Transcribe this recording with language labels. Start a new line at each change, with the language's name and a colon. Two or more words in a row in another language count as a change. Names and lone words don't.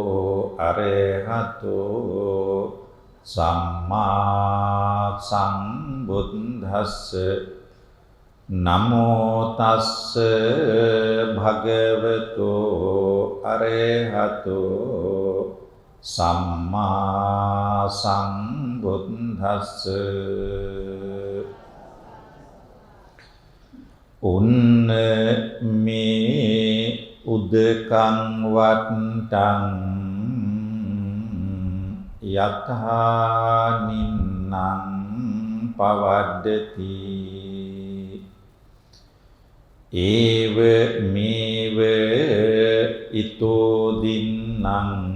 Pali: අරහතෝ සම්මා සම්බුද්දස්ස නමෝ තස්ස භගවතු අරහතෝ සම්මා සම්බුද්දස්ස උන්න මේ උදකං වට්ටං යතහා නින්නං පවද්දති ඒව මේව ඊතෝ දින්නං